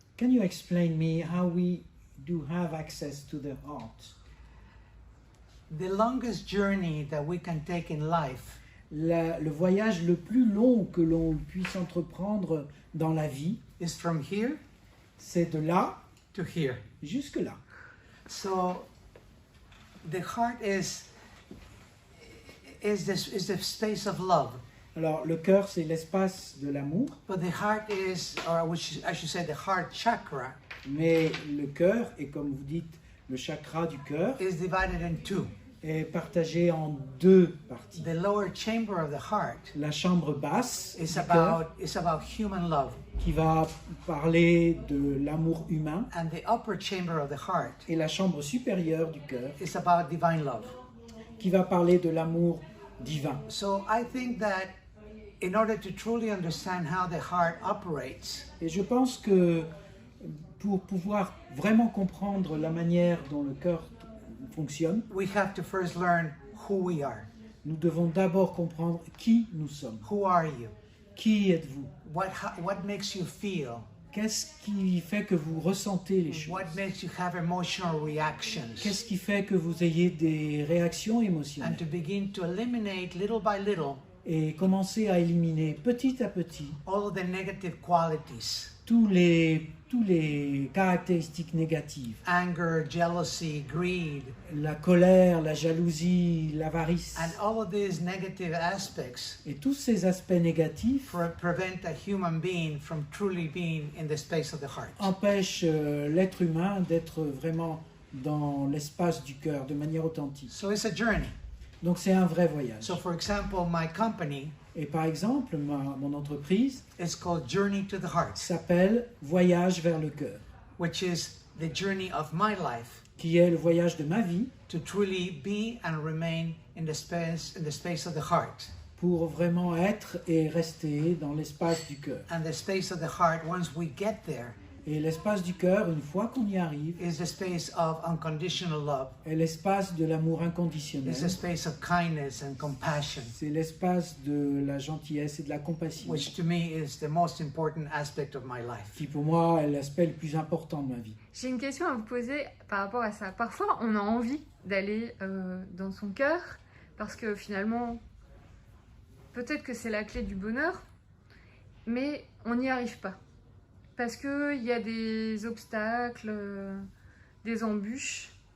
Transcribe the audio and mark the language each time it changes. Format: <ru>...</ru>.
<en>Can you explain me how we do have access to the heart? The longest journey that we can take in life</en> <fr>Le voyage le plus long que l'on puisse entreprendre dans la vie,</fr> <en>is from here</en> <fr>c'est de là</fr> <en>to here.</en> <fr>jusque là.</fr> <en>So the heart is the space of love.</en> <fr>Alors le cœur, c'est l'espace de l'amour,</fr> <en>But the heart is, or which I should say, the heart chakra</en> <fr>mais le cœur, et comme vous dites, le chakra du cœur,</fr> <en>is divided in two.</en> <fr>est partagé en deux parties.</fr> <en>The lower chamber of the heart</en> <fr>La chambre basse</fr> <en>is</en> <fr>du cœur,</fr> <en>about human love,</en> <fr>qui va parler de l'amour humain,</fr> <en>and the upper chamber of the heart</en> <fr>et la chambre supérieure du cœur,</fr> <en>is about divine love.</en> <fr>qui va parler de l'amour divin.</fr> <en>So I think that in order to truly understand how the heart operates,</en> <fr>Et je pense que pour pouvoir vraiment comprendre la manière dont le cœur fonctionne,</fr> <en>we have to first learn who we are.</en> <fr>nous devons d'abord comprendre qui nous sommes.</fr> <en>Who are you?</en> <fr>Qui êtes-vous?</fr> <en>What makes you feel?</en> <fr>Qu'est-ce qui fait que vous ressentez les choses?</fr> <en>What makes you have emotional reactions?</en> <fr>Qu'est-ce qui fait que vous ayez des réactions</fr> <en>And</en> <fr>émotionnelles?</fr> <en>to begin to eliminate little by little</en> <fr>Et commencer à éliminer petit à petit</fr> <en>all of the negative qualities,</en> <fr>tous les caractéristiques négatives.</fr> <en>anger, jealousy, greed,</en> <fr>La colère, la jalousie, l'avarice.</fr> <en>and all of these negative aspects</en> <fr>Et tous ces aspects négatifs</fr> <en>prevent a human being from truly being in the space of the heart.</en> <fr>empêchent l'être humain d'être vraiment dans l'espace du cœur de manière authentique.</fr> <en>So it's a journey.</en> <fr>Donc c'est un vrai voyage.</fr> <en>So for example, my company</en> <fr>Et par exemple, mon entreprise</fr> <en>is called Journey to the Heart,</en> <fr>s'appelle Voyage vers le cœur,</fr> <en>which is the journey of my life</en> <fr>qui est le voyage de ma vie</fr> <en>to truly be and remain in the space of the heart.</en> <fr>pour vraiment être et rester dans l'espace du cœur.</fr> <en>And the space of the heart, once we get there,</en> <fr>Et l'espace du cœur, une fois qu'on y arrive,</fr> <en>is the space of unconditional love,</en> <fr>est l'espace de l'amour</fr> <en>is</en> <fr>inconditionnel.</fr> <en>the space of kindness and compassion,</en> <fr>C'est l'espace de la gentillesse et de la compassion,</fr> <en>which to me is the most important aspect of my life.</en> <fr>qui pour moi est l'aspect le plus important de ma vie. J'ai une question à vous poser par rapport à ça. Parfois, on a envie d'aller dans son cœur parce que finalement, peut-être que c'est la clé du bonheur, mais on n'y arrive pas. Parce qu'il y a des obstacles, des embûches.</fr>